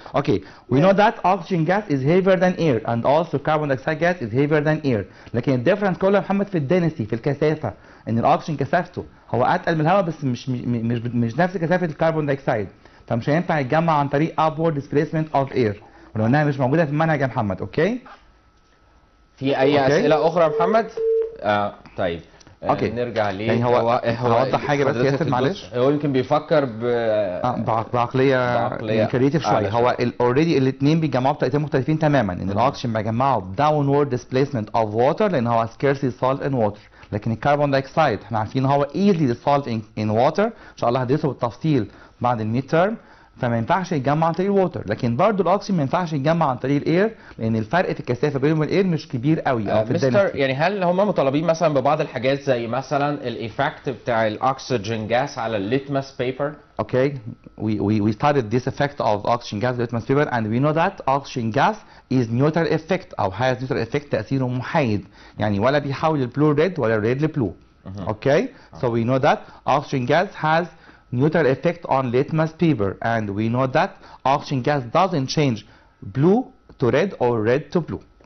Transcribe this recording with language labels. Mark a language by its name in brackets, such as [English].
[English] Okay, we know that oxygen gas is heavier than air and also carbon dioxide gas is heavier than air. [Arabic] لكن الديفرنس كله يا محمد في الدنسي، في الكثافة، ان الاكسجين كثافته هو اتقل من الهواء بس مش نفس كثافة الكربون دايوكسيد، فمش هينفع يتجمع عن طريق [English] upward displacement of air، [Arabic] ولو انها مش موجودة في المنهج يا محمد. اوكي؟ في اي اسئلة اخرى يا محمد؟ طيب. اوكي نرجع ليه. يعني هو هوضح حاجه بس ياسر معلش. هو يمكن بيفكر بعقليه كريتيف شويه. هو اوريدي الاثنين بيجمعوا بطريقتين مختلفين تماما، ان الاكسجين بيجمعه داونورد ديسبيسمنت اوف ووتر لان هو سكيرسي سولت ان ووتر، لكن الكربون دايوكسيد احنا عارفين ان هو ايزلي ديسولفد ان ووتر، ان شاء الله هدرسه بالتفصيل بعد الميد تيرم. فما ينفعش يتجمع عن طريق الووتر، لكن برضه الاكسجين ما ينفعش يتجمع عن طريق الاير، لان الفرق في الكثافه بينهم والاير مش كبير قوي او في مستر، يعني هل هم مطالبين مثلا ببعض الحاجات زي مثلا الايفكت بتاع الاكسجين جاس على الليتمس بيبر؟ [English] Okay, we studied this effect of oxygen gas litmus paper, and we know that oxygen gas is neutral effect او has neutral effect، [Arabic] تأثيره محايد، يعني ولا بيحول البلو ريد ولا الريد لبلو. [English] Okay, so we know that oxygen gas has neutral effect on litmus paper, and we know that oxygen gas doesn't change blue to red or red to blue.